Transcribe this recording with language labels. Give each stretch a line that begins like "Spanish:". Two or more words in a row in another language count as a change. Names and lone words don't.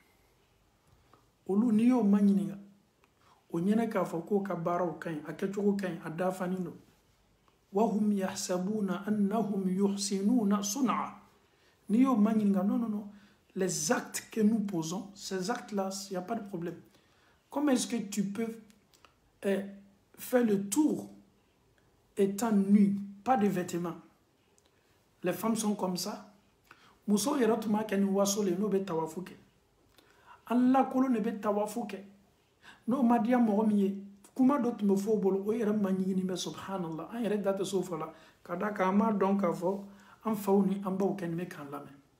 Bambara: olu n'i y'o ma ɲininka o ɲinɛ k'a fɔ k'o ka baaraw ka ɲi a kɛcogo ka ɲi a dafanin don
Arabic: وهم يحسبون أنهم يحسنون صنعا
Bambara: n'i y'o ma ɲininka
French: non les actes que nous posons, ces actes-là, il n'y a pas de problème. Comment est-ce que tu peux faire le tour étant nu, pas de vêtements? Les femmes sont comme ça.
Bambara: Muso yɛrɛ tun b'a kɛ ni waso le n'o bɛ tawafu kɛ. An lakolon de bɛ tawafu kɛ. N'o ma diya mɔgɔ min ye, kuma dɔ tun bɛ fɔ o bolo, o yɛrɛ ma ɲigini bɛ subhanallah. An yɛrɛ da tɛ s'o fɔ la, ka da kan an m'a dɔn k'a fɔ an faw ni an baw kɛ nin bɛ k'an lamɛn.